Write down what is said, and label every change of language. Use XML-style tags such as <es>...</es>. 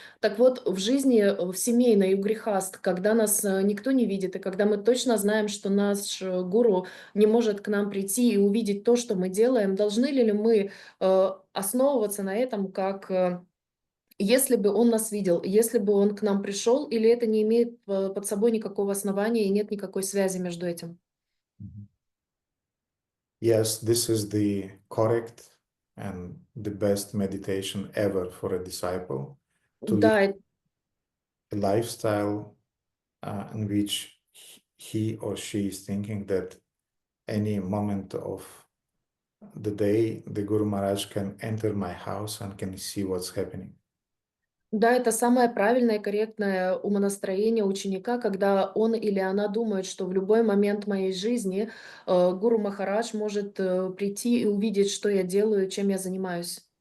<ru>Так вот, в жизни, в семейной и в грехаст, когда нас никто не видит, и когда мы точно знаем, что наш гуру не может к нам прийти и увидеть то, что мы делаем, должны ли мы основываться на этом, как если бы он нас видел, если бы он к нам пришел, или это не имеет под собой никакого основания и нет никакой связи между этим?</ru> <en>Yes, this is the correct and the best meditation ever for a disciple, to live a lifestyle in which he or she is thinking that any moment of the day, the Guru Maharaj can enter my house and can see what's happening.</en> <ru>Да, это самое правильное и корректное умонастроение ученика, когда он или она думает, что в любой момент моей жизни Гуру Махарадж может прийти и увидеть, что я делаю, чем я занимаюсь.</ru>